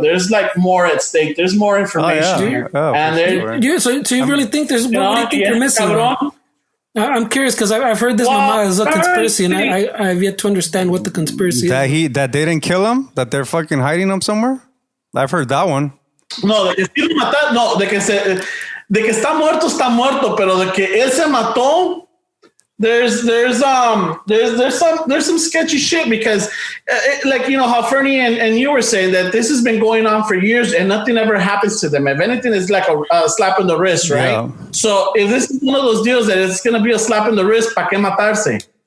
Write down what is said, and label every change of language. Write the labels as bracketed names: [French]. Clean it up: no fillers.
[English] There's like more at stake. There's more information here. Oh, and so you really think there's what do you think you're missing? I'm curious because I've heard this mama is a conspiracy, and I've yet to understand what the conspiracy is. That they didn't kill him, that they're fucking hiding him somewhere. I've heard that one. [Spanish] No, de que sí lo mataron, no, de que está muerto, pero de que él se mató. [English] There's some sketchy shit because like, you know, how Fernie and you were saying that this has been going on for years and nothing ever happens to them. If anything, it's like a slap in the wrist, right? Yeah. So if this is one of those deals that it's going to be a slap in the wrist, [Spanish] ¿pa' qué matarse?